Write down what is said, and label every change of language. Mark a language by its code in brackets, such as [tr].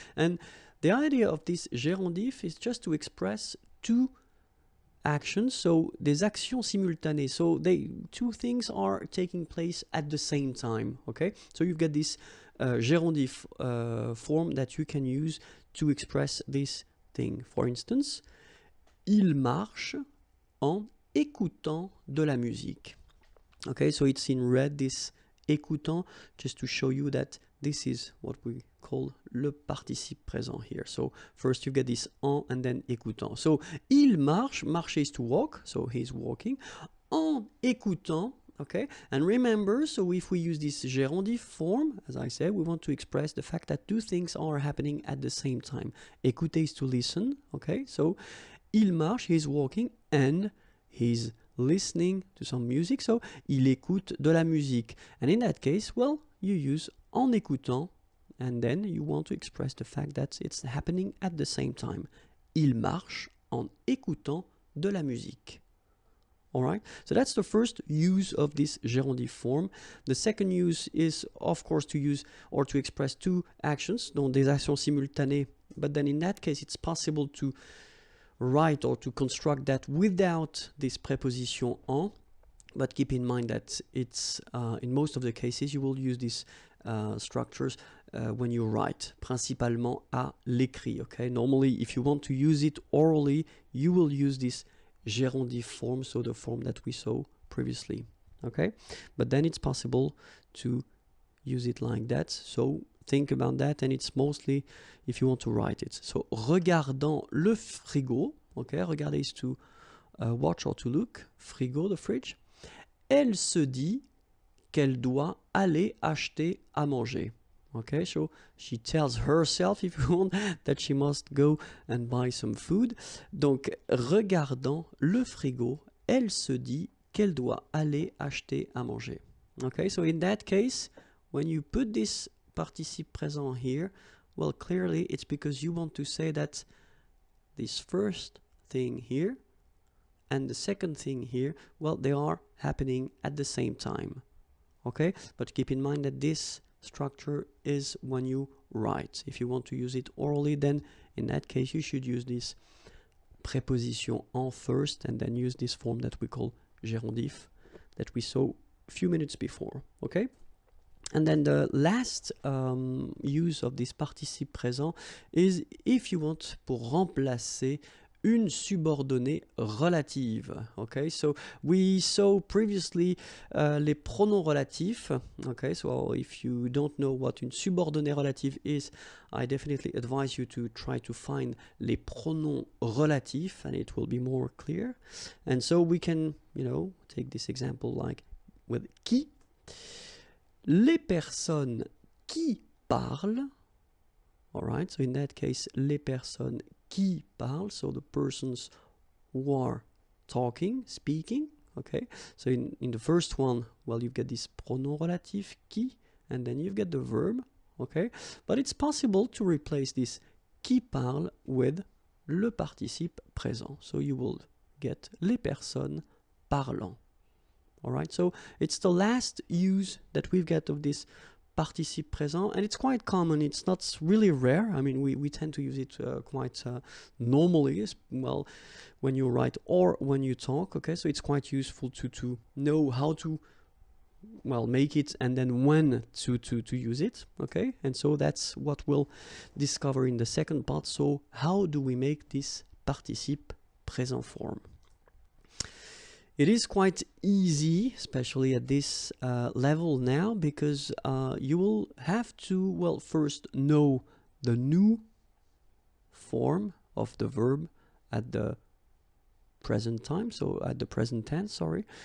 [en] And the idea of this gérondif is just to express two actions, so [fr] des actions simultanées, [en] so two things are taking place at the same time, okay? So you've got this gérondif form that you can use to express this thing. For instance, [fr] il marche en écoutant de la musique. [en] Okay, so it's in red, this écoutant, just to show you that this is what we call [fr] le participe présent [en] here. So first you get this en and then écoutant. So [fr] il marche, [en] marcher is to walk, so he's walking. [fr] En écoutant, [en] okay, and remember, so if we use this gérondif form, as I said, we want to express the fact that two things are happening at the same time. Écouter is to listen, okay, so [fr] il marche, [en] he's walking, and he's listening to some music, so [fr] il écoute de la musique. [en] And in that case, well, you use [fr] en écoutant, [en] and then you want to express the fact that it's happening at the same time. [fr] Il marche en écoutant de la musique. [en] Alright, so that's the first use of this gérondif form. The second use is, of course, to use or to express two actions, [fr] donc des actions simultanées, [en] but then in that case it's possible to write or to construct that without this preposition en, but keep in mind that it's in most of the cases you will use these structures when you write, [fr] principalement à l'écrit, [en] okay? Normally, if you want to use it orally, you will use this gérondif form, so the form that we saw previously, okay? But then it's possible to use it like that, so think about that, and it's mostly if you want to write it. So, [fr] regardant le frigo, [en] okay, regarder is to watch or to look, frigo, the fridge. [fr] Elle se dit qu'elle doit aller acheter à manger. [en] Okay, so she tells herself, if you want, that she must go and buy some food. [fr] Donc, regardant le frigo, elle se dit qu'elle doit aller acheter à manger. [en] Okay, so in that case, when you put this participe présent here, well, clearly it's because you want to say that this first thing here and the second thing here, well, they are happening at the same time. Okay, but keep in mind that this structure is when you write. If you want to use it orally, then in that case you should use this préposition en first and then use this form that we call gérondif that we saw a few minutes before. Okay, and then the last use of this participe présent is if you want [fr] pour remplacer une subordonnée relative. [en] Okay, so we saw previously [fr] les pronoms relatifs. [en] Okay, so if you don't know what [fr] une subordonnée relative [en] is, I definitely advise you to try to find [fr] les pronoms relatifs, [en] and it will be more clear. And so we can, you know, take this example like with qui. [fr] Les personnes qui parlent. [en] All right, so in that case, [fr] les personnes qui parlent, [en] so the persons who are talking, speaking, okay? So in the first one, well, you've got this pronom relatif, qui, and then you've got the verb, okay? But it's possible to replace this [fr] qui parle [en] with [fr] le participe présent. [en] So you will get [fr] les personnes parlant. [en] All right, so it's the last use that we've got of this participe présent, and it's quite common. It's not really rare. I mean, we tend to use it quite normally, well, when you write or when you talk, okay? So it's quite useful to know how to, well, make it and then when to use it, okay? And so that's what we'll discover in the second part. So how do we make this participe présent form? It is quite easy, especially at this level now, because you will have to, well, first know the new form of the verb at the present time, so at the present tense, sorry.